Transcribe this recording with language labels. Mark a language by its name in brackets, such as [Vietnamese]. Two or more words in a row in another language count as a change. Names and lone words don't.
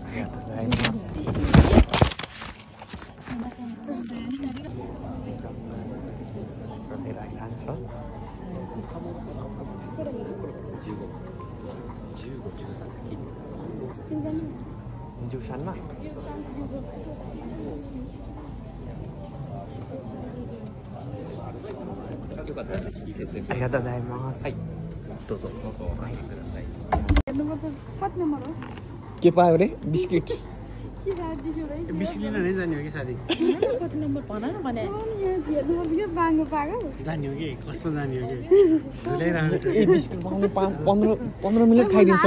[Japanese] ありがとうございます。13万。よかったらぜひ説明ありがとうございます。はい。どうぞここお入りください。 [Nepali] के पायो रे बिस्किट बिस्किट लिन नै जाने हो कि साथी कति नम्बर भन न भने जाने हो कि कस्तो जाने हो कि झुलाइरहनु छ ए बिस्कुट पाउनु 15 मिनेट खाइदिन्छौ